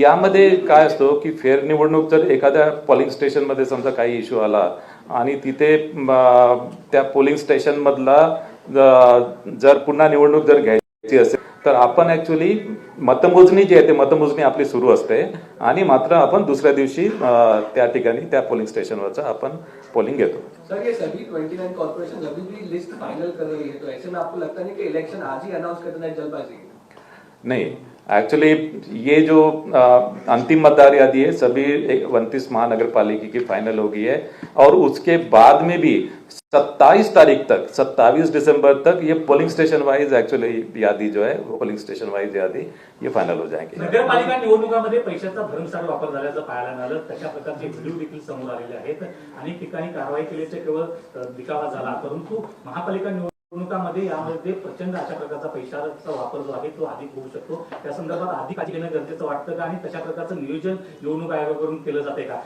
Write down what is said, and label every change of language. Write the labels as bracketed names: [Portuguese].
[Marathi] यामध्ये काय असतो की फेर निवडणूक जर एखाद्या पोलिंग स्टेशन मध्ये समजा काही इश्यू आला आणि तिथे त्या पोलिंग स्टेशन मधला जर पुन्हा निवडणूक जर घ्यायची असेल तर आपण ऍक्च्युअली मतमोजणी जी आहे ते मतमोजणी आपली सुरू असते, आणि मात्र आपण दुसऱ्या दिवशी त्या ठिकाणी त्या पोलिंग स्टेशनवरचा आपण पोलिंग घेतो. [Hindi] सर ये सभी 29 कॉर्पोरेशन अभी भी लिस्ट फाइनल कर रही है, तो ऐसे में आपको लगता नहीं कि इलेक्शन आज ही अनाउंस कर देना है जल्दबाजी? नहीं, एक्चुअली ये जो अंतिम मतदार यादी है सभी 29 महानगर पालिका की फाइनल हो गई है, और उसके बाद में भी 27 तारीख तक, 27 दिसंबर तक ये पोलिंग स्टेशन वाइज एक्चुअली यादी जो है वो पोलिंग स्टेशन वाइज यादी ये फाइनल हो जाएंगे. [Marathi] नगरपालिका निवडणुकांमध्ये पैशाचा भरमसाठ वापर झाल्याचं पाहायला मिळालं. तशा प्रकारचे व्हिडिओ देखील समोर आलेले आहेत. अनेक ठिकाणी कारवाई केल्याचे केवळ दिखावा झाला, परंतु महापालिका निवडणुकांमध्ये यामध्ये प्रचंड अशा प्रकारचा पैशाचा वापर जो आहे तो अधिक होऊ शकतो. त्या संदर्भात अधिक काळजी घेणं गरजेचं वाटतं का, आणि तशा प्रकारचं नियोजन निवडणूक आयोगाकडून केलं जाते का?